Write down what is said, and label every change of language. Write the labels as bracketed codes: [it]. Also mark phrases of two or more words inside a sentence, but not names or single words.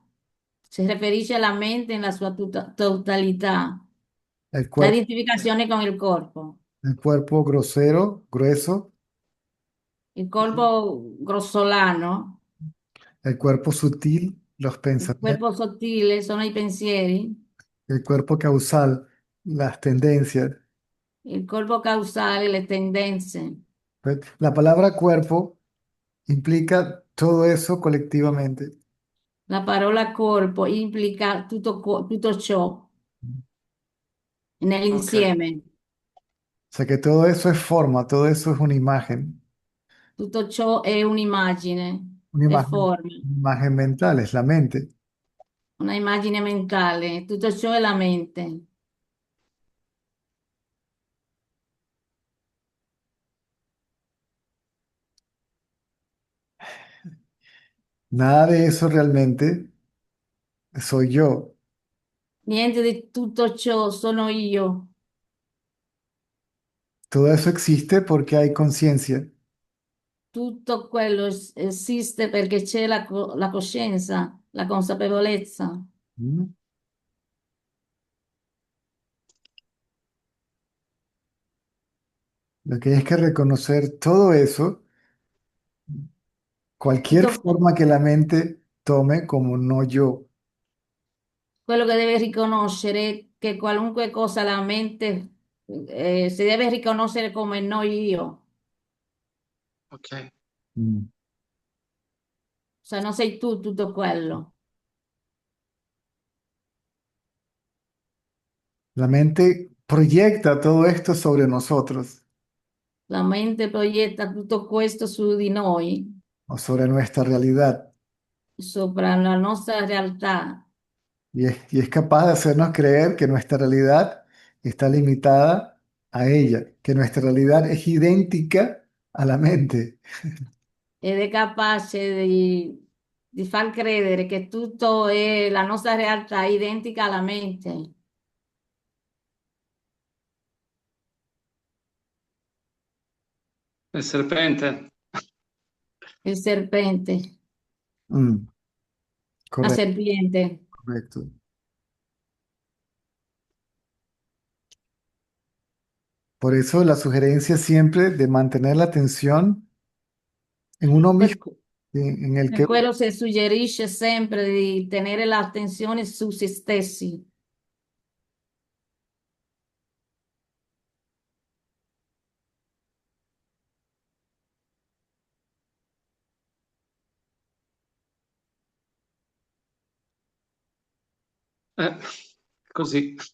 [es] Se referisce a la mente en la sua totalidad. El La cuerpo, identificación es con el cuerpo. el cuerpo grosero, grueso, El cuerpo grossolano, el cuerpo sutil, los [it] il [es] pensamientos, [it] corpo sottile sono i pensieri, [es] el cuerpo causal, las tendencias. [it] il corpo causale le tendenze. [es] Pues, la palabra cuerpo implica todo eso colectivamente. [it] La parola corpo implica tutto, tutto ciò Ok, nell'insieme. [es] O sea que todo eso es forma, todo eso es [it] Tutto ciò è un'immagine, è forma, [es] una imagen mental, es la mente. [it] una immagine mentale. Tutto ciò è la mente. [es] Nada de eso realmente soy yo. [it] Niente di tutto ciò sono io. [es] Todo eso existe porque hay conciencia. [it] Tutto quello esiste perché c'è la coscienza, la consapevolezza. ¿Mm? [es] Lo que hay es que reconocer todo eso, cualquier [it] Tutto [es] forma que la mente tome como no yo. [it] quello che deve riconoscere è che qualunque cosa la mente si deve riconoscere come no io, ok. [es] o sea, [it] non sei tu tutto quello. [es] La mente proyecta todo esto sobre nosotros [it] La mente proietta tutto questo su di noi, [es] o sobre nuestra realidad [it] sopra la nostra realtà, [es] y es capaz de hacernos creer que nuestra realidad está limitada a ella, que nuestra realidad es idéntica a la mente. [it] ed è capace di far credere che tutto è la nostra realtà è identica alla mente. Il serpente. Il serpente, Mm, [es] la correcto, serpiente. correcto. Por eso la sugerencia siempre de mantener la atención en uno [it] Per, [es] mismo, en el [it] per [es] que [it] quello si suggerisce sempre di tenere l'attenzione su se stessi. Eh, così.